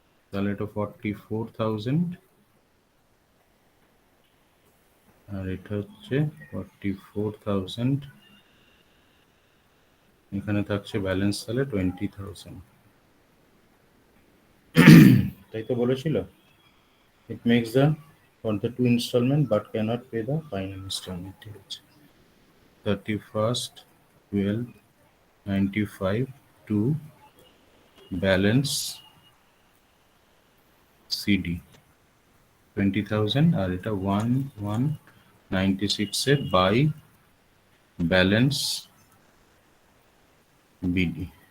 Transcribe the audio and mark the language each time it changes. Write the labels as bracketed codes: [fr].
[bn] তাহলে এটা 44,000 আর এটা হচ্ছে 44,000, এখানে থাকছে ব্যালেন্স তাহলে 20,000। তাই তো বলেছিল। [en] It makes the for the two installment but cannot pay the final installment. [bn] ঠিক আছে, 31st 12/95 to balance CD 20,000 আর এটা 1196 এ বাই ব্যালেন্স বিডি।